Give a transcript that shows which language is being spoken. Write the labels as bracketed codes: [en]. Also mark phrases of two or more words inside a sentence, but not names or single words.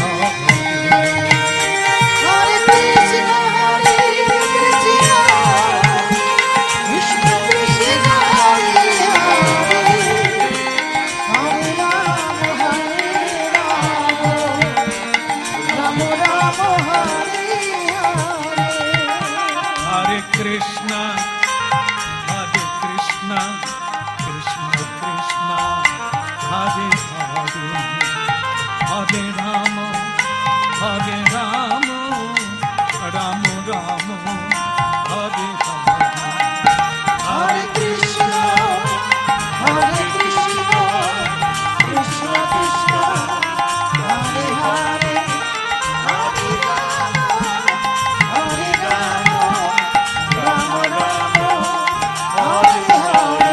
[sa] হরে কৃষ্ণ, হরে কৃষ্ণ, কৃষ্ণ কৃষ্ণ, হরে হরে, হরে রাম, রাম রাম, হরে হরে। হরে কৃষ্ণ কৃষ্ণ কৃষ্ণ কৃষ্ণ হরে হরে হরে রাম রাম রাম হরে হরে হরে কৃষ্ণ, হরে কৃষ্ণ, কৃষ্ণ কৃষ্ণ, হরে হরে, হরে রাম, হরে রাম, রাম রাম, হরে হরে।